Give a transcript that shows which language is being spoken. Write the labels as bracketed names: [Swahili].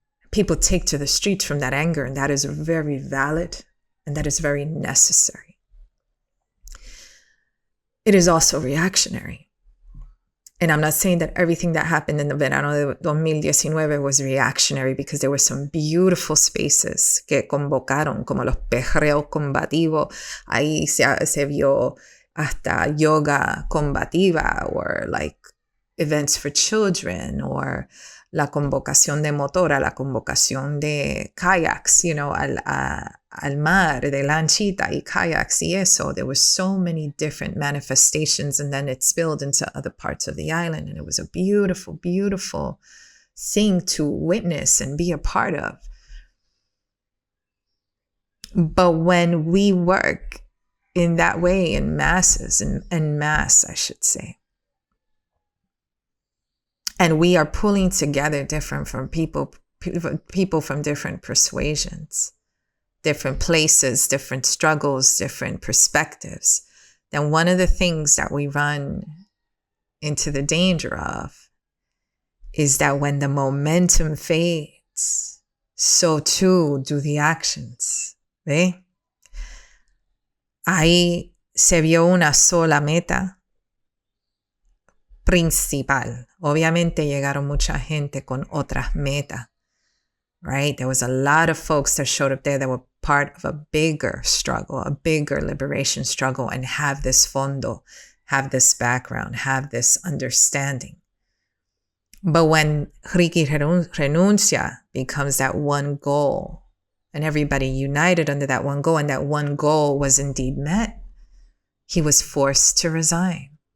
[English] People take to the streets from that anger, and that is very valid, and that is very necessary. It is also reactionary. And I'm not saying that everything that happened in the [Spanish] verano de 2019 [English] was reactionary, because there were some beautiful spaces [Spanish] que convocaron, como los perreos combativos. Ahí se vio hasta yoga combativa, [English] or like events for children, or [Spanish] la convocación de motora, la convocación de kayaks, al mar, de lanchita y kayaks y eso. [English] There were so many different manifestations, and then it spilled into other parts of the island, and it was a beautiful, beautiful thing to witness and be a part of. But when we work in that way, in masses, en masse, I should say, and we are pulling together different from people from different persuasions, different places, different struggles, different perspectives, then one of the things that we run into the danger of is that when the momentum fades, so too do the actions. [Spanish] ¿Ve? Ahí se vio una sola meta principal. Obviamente llegaron mucha gente con otras metas, [English] right? There was a lot of folks that showed up there that were part of a bigger struggle, a bigger liberation struggle, and have this fondo, have this background, have this understanding. But when Ricky Renuncia becomes that one goal, and everybody united under that one goal, and that one goal was indeed met, he was forced to resign.